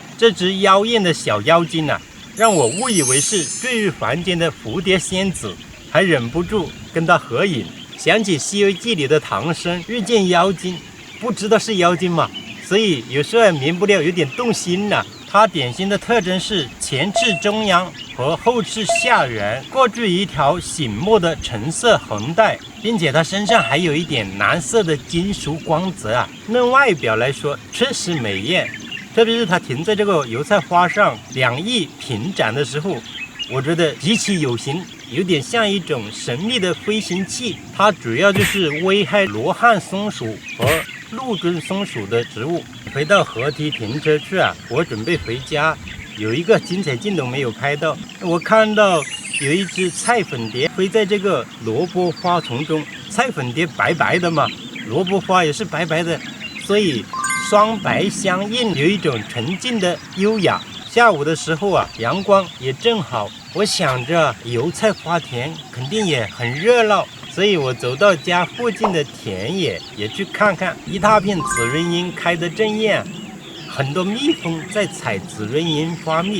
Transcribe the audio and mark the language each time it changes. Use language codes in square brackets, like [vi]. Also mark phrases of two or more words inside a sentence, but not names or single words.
[zh] 這隻妖豔的小妖精啊，讓我誤以為是墜入凡間的蝴蝶仙子，還忍不住跟他合影。想起《西遊記》裡的唐僧遇見妖精，不知道是妖精嘛，所以有時候也免不了有點動心了。它典型的特徵是前翅中央和後翅下緣過注一條醒目的橙色橫帶，並且它身上還有一點藍色的金屬光澤啊。論外表來說，確實美豔。特別是它停在這個油菜花上，兩翼平展的時候，我覺得極其有型，有點像一種神秘的飛行器。它主要就是危害羅漢松鼠和陸尊松鼠的植物。回到河堤停車去啊，我準備回家，有一個精彩鏡頭沒有拍到。我看到有一隻菜粉蝶飛在這個蘿蔔花叢中，菜粉蝶白白的嘛，蘿蔔花也是白白的，所以雙白相映，有一種沉靜的優雅。下午的時候啊，陽光也正好，我想着油菜花田肯定也很熱鬧， 所以我走到家附近的田野也去看看，一大片紫潤櫻開得正豔，很多蜜蜂在採紫潤櫻花蜜。